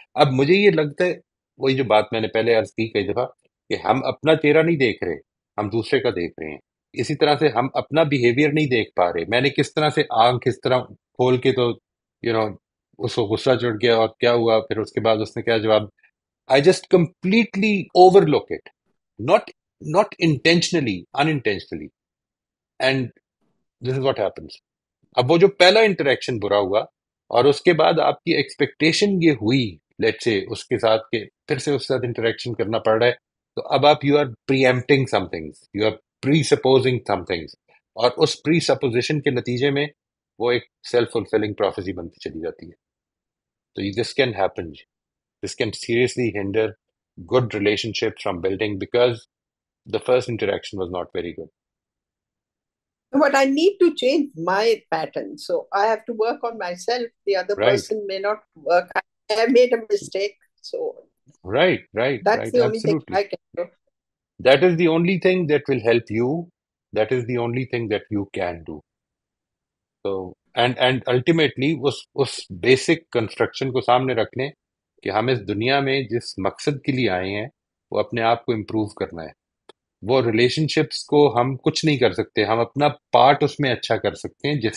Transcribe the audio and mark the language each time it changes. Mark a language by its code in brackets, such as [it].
[ur] اب مجھے یہ لگتا ہے، وہی جو بات میں نے پہلے عرض کی کئی دفعہ، کہ ہم اپنا چہرہ نہیں دیکھ رہے، ہم دوسرے کا دیکھ رہے ہیں. اسی طرح سے ہم اپنا بیہیویئر نہیں دیکھ پا رہے. میں نے کس طرح سے آنکھ اس طرح کھول کے تو اس کو غصہ چڑھ گیا، اور کیا ہوا پھر اس کے بعد اس نے کیا جواب. [en] I just completely overlook it, not intentionally, unintentionally, and this is what happens. [ur] اب وہ جو پہلا انٹریکشن برا ہوا، اور اس کے بعد آپ کی ایکسپیکٹیشن یہ ہوئی لیٹ سے اس کے ساتھ کہ پھر سے اس کے ساتھ انٹریکشن کرنا پڑ رہا ہے، تو اب آپ [en] you are preempting some things, [ur] you are pre supposing some things, اور اس پری سپوزیشن کے نتیجے میں وہ ایک سیلف فلفلنگ پروفیسی بنتی چلی جاتی ہے. [en] تو this can happen. This can seriously hinder good relationships from building because the first interaction was not very good. But I need to change my pattern. So I have to work on myself. The other Right, person may not work. I have made a mistake. So right, that's the only thing absolutely. I can do. That is the only thing that will help you. That is the only thing that you can do. So, and ultimately [ur] اس basic construction کو سامنے رکھ لیں کہ ہم اس دنیا میں جس مقصد کے لیے آئے ہیں وہ اپنے آپ کو امپروو کرنا ہے. وہ ریلیشن شپس کو ہم کچھ نہیں کر سکتے، ہم اپنا پارٹ اس میں اچھا کر سکتے ہیں.